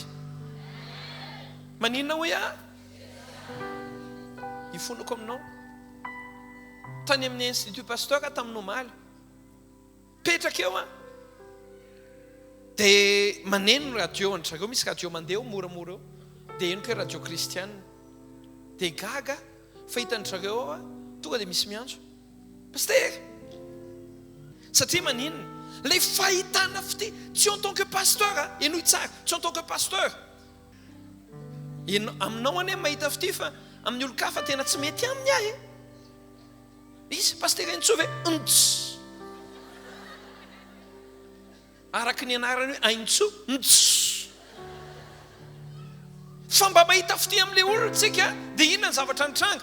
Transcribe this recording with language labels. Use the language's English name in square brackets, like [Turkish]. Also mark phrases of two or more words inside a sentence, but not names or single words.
[Malagasy] Maninona hoe ifonoko aminao tany amin'ny institut pasteur tamin'ny Omaly, petraka eo dia maneno radio an'zareo, misy radio mandeha moramora eo, dia eno ke radio kristiana, dia gaga fahitan'zareo tonga dia misy miantso pasteur. Satria maninona? Les fahitana fitia, tsy [French] en tant que pasteur, [Malagasy] enoy tsara, tsy [French] en tant que pasteur. [Malagasy] Aminao ane mahita fitia fa amin'ny olo-kafa tena tsy mety aminy ahy. Izy pasteur Aintsove ntss. Araka ny anarany hoe Aintso ntss. Fa mba mahita fitia amin'ilay olona tsika dia inona ny zavatra nitranga?